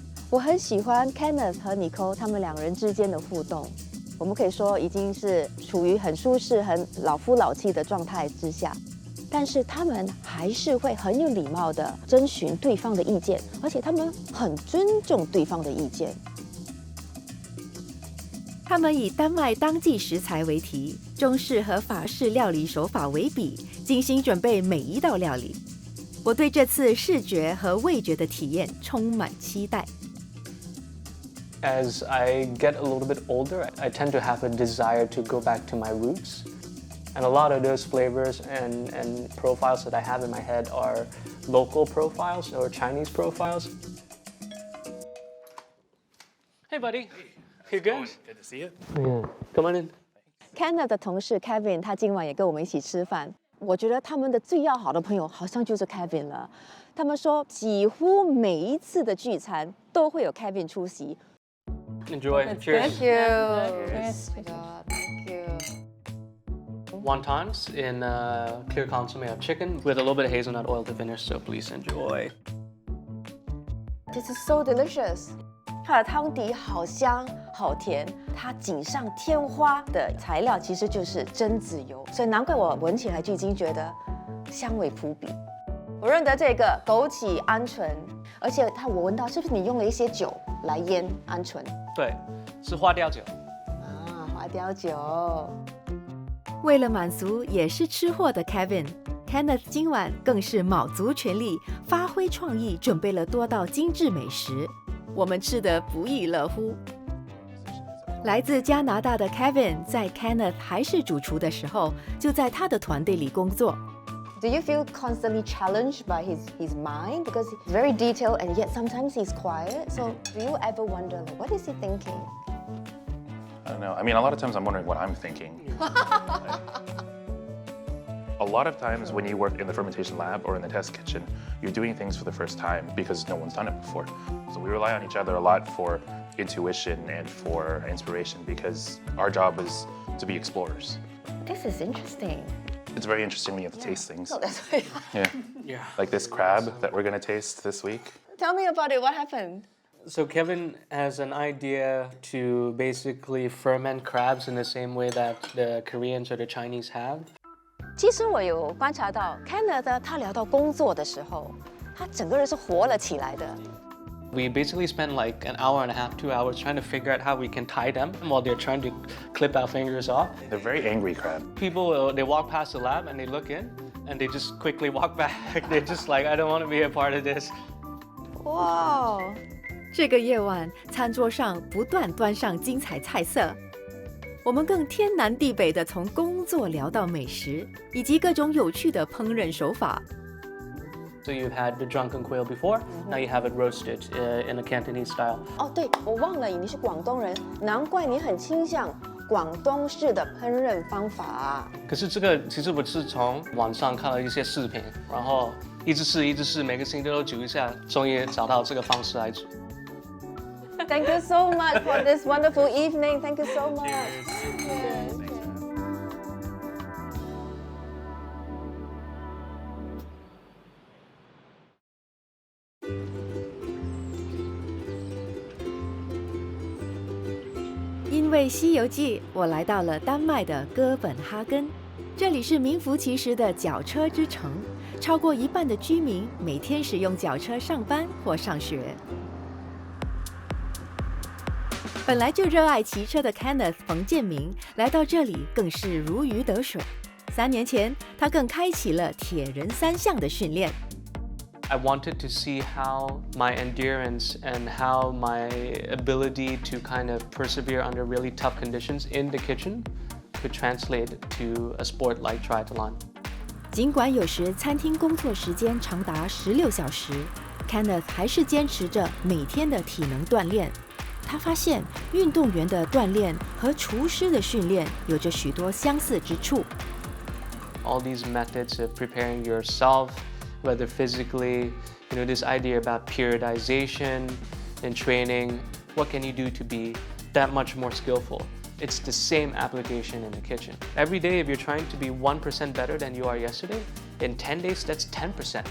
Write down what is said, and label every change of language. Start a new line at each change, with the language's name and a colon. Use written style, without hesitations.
Chinese: 我很喜欢 Kenneth 和 Nicole 他们两人之间的互动，我们可以说已经是处于很舒适、很老夫老妻的状态之下，但是他们还是会很有礼貌地征询对方的意见，而且他们很尊重对方的意见。他们以丹麦当季食材为题，中式和法式料理手法为比，精心准备每一道料理。我对这次视觉和味觉的体验充满期待。
English: As I get a little bit older, I tend to have a desire to go back to my roots. And a lot of those flavors and profiles that I have in my head are local profiles or Chinese profiles. Hey, buddy. You good? Good to see you. Yeah. Come on in.
Chinese: Kenneth 的同事 Kevin 他今晚也跟我们一起吃饭。我觉得他们的最要好的朋友好像就是 Kevin 了。他们说几乎每一次的聚餐都会有 Kevin 出席。
English: Enjoy. Cheers. Thank you. Cheers. Thank you. Wontons in clear consomme of chicken with a little bit of hazelnut oil to finish, so please enjoy. This is so delicious.
Chinese: 它的汤底好香好甜，它锦上添花的材料其实就是榛子油，所以难怪我闻起来就已经觉得香味扑鼻。我认得这个枸杞鹌鹑，而且我闻到是不是你用了一些酒来腌鹌鹑？对，是花雕酒。啊，花雕酒。为了满足也是吃货的 Kevin，Kenneth 今晚更是卯足全力，发挥创意，准备了多道精致美食。我们吃得不亦乐乎。来自加拿大的 Kevin 在 Kenneth 还是主厨的时候，就在他的团队里工作。
English: Do you feel constantly challenged by his mind? Because he's very detailed and yet sometimes he's quiet. So do you ever wonder, like, what is he thinking? I don't know. I mean, a lot of times I'm wondering what I'm thinking. A lot of times when you work in the fermentation lab or in the test kitchen, you're doing things for the first time because no one's done it before. So we rely on each other a lot for intuition and for inspiration because our job is to be explorers. This is interesting. It's very interesting when you have to taste things. Oh, that's right. Yeah. Like this crab that we're going to taste this week. Tell me about it. What happened? So Kevin has an idea to basically ferment crabs in the same way that the Koreans or the Chinese have.
Chinese: 其实我有观察到 Kenneth 他聊到工作的时候，他整个人是活了起来的。
English: We basically spend like an hour and a half, 2 hours trying to figure out how we can tie them while they're trying to clip our fingers off. They're very angry crab. People, they walk past the lab and they look in and they just quickly walk back. They're just like, I don't want to be a part of this.
Chinese: 哇！这个夜晚，餐桌上不断端上精彩菜色。我们更天南地北地从工作聊到美食，以及各种有趣的烹饪手法。
English: So you've had the drunken quail before, now you have it roasted in a Cantonese style.
Chinese: 哦，对，我忘了你是广东人，难怪你很倾向广东式的烹饪方法。可是这个其实我是从网上看了一些视频，然后一直试，每个星期都煮一下，终于找到这个方式来煮。
English: Thank you so much for this wonderful evening. Thank you so much. Yes.
Chinese: 因为《西游记》，我来到了丹麦的哥本哈根，这里是名副其实的脚车之城，超过一半的居民每天使用脚车上班或上学。本来就热爱骑车的 Kenneth 冯建明来到这里更是如鱼得水。 3年前，他更开启了铁人3项的训练。
English: I wanted to see how my endurance and how my ability to kind of persevere under really tough conditions in the kitchen could translate to a sport like triathlon.
Chinese: 尽管有时餐厅工作时间长达16小时 ，Kenneth 还是坚持着每天的体能锻炼。他发现运动员的锻炼和厨师的训练有着许多相似之处。
English: All these methods of preparing yourself, whether physically, this idea about periodization in training, what can you do to be that much more skillful? It's the same application in the kitchen. Every day, if you're trying to be 1% better than you are yesterday, in 10 days, that's 10%.